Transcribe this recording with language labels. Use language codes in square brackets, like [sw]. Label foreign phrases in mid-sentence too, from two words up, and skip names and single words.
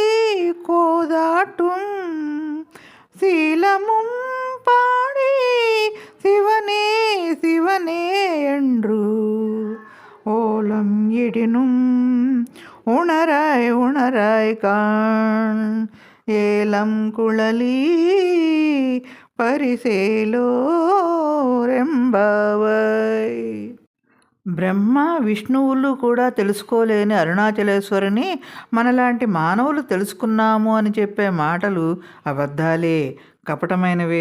[ta] கோதாட்டும் சீலமும் பாடி சிவனே சிவனே என்று ஓலம் இடினும் உணராய் உணராய் காண் ஏலம் குழலி பரிசேலோ ரெம்பாவாய். [te] బ్రహ్మ విష్ణువులు కూడా తెలుసుకోలేని అరుణాచలేశ్వరిని మనలాంటి మానవులు తెలుసుకున్నాము అని చెప్పే మాటలు అబద్ధాలే, కపటమైనవే.